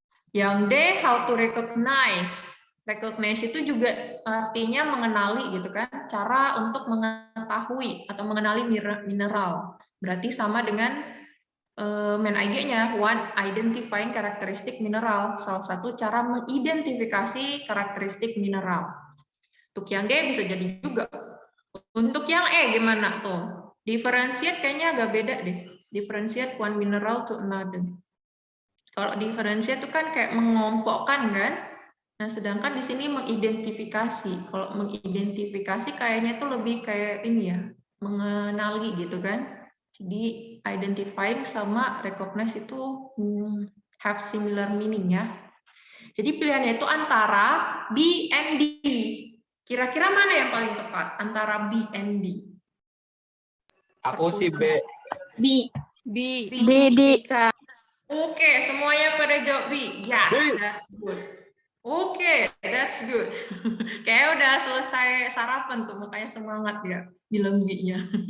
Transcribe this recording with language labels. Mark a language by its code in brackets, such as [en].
[id] Yang D, how to recognize. Recognize itu juga artinya mengenali gitu kan, cara untuk mengetahui atau mengenali mineral. Berarti sama dengan main idea-nya, [en] one identifying [id] karakteristik mineral. Salah satu cara mengidentifikasi karakteristik mineral. Untuk yang D bisa jadi juga. Untuk yang E gimana tuh? Differentiate kayaknya agak beda deh. [en] Differentiate one mineral to another. [id] Kalau differentiate itu kan kayak mengelompokkan kan? Nah, sedangkan di sini mengidentifikasi. Kalau mengidentifikasi kayaknya itu lebih kayak ini ya, mengenali gitu kan. Jadi identifying sama recognize itu [en] have similar meaning [id] ya. Jadi pilihannya itu antara B and D. Kira-kira mana yang paling tepat antara B and D? Aku sih B. B. Oke, semuanya pada jawab B. [en] Yes, B. that's good. [id] Oke, that's good. Kayak udah selesai sarapan tuh, makanya semangat ya bilang B-nya.